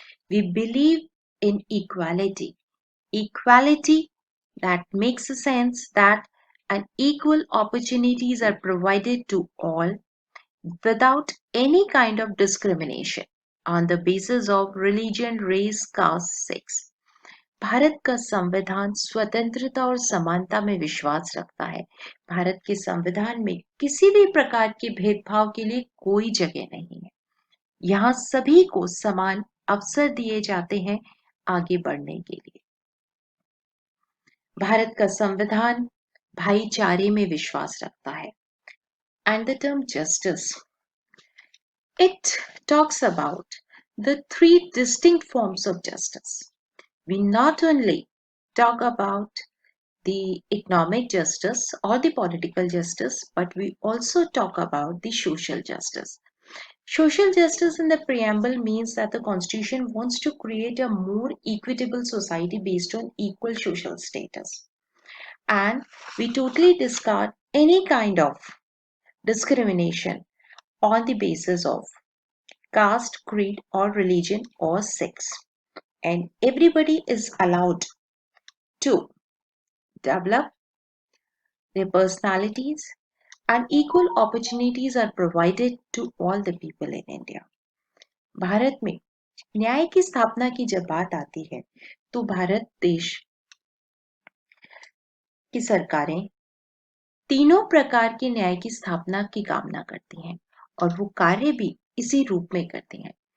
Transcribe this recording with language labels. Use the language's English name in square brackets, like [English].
[English] We believe in equality. Equality that makes a sense that and equal opportunities are provided to all without any kind of discrimination on the basis of religion, race, caste, sex. [Hindi] Bharat का संविधान स्वतंत्रता और समानता में विश्वास रखता है। भारत के संविधान में किसी भी प्रकार के भेदभाव के लिए कोई जगह नहीं है। यहाँ सभी को समान अवसर दिए जाते हैं आगे बढ़ने के लिए। भारत का संविधान भाईचारे में विश्वास रखता है। [English] And the term justice, it talks about the three distinct forms of justice. We not only talk about the economic justice or the political justice, but we also talk about the social justice. Social justice in the preamble means that the Constitution wants to create a more equitable society based on equal social status. And we totally discard any kind of discrimination on the basis of caste, creed, or religion or sex. And everybody is allowed to develop their personalities and equal opportunities are provided to all the people in India. [Hindi] Bharat में न्याय की स्थापना की जब बात आती है तो भारत देश की सरकारें तीनों प्रकार के न्याय की स्थापना की कामना करती हैं और वो कार्य भी इसी रूप में करती हैं।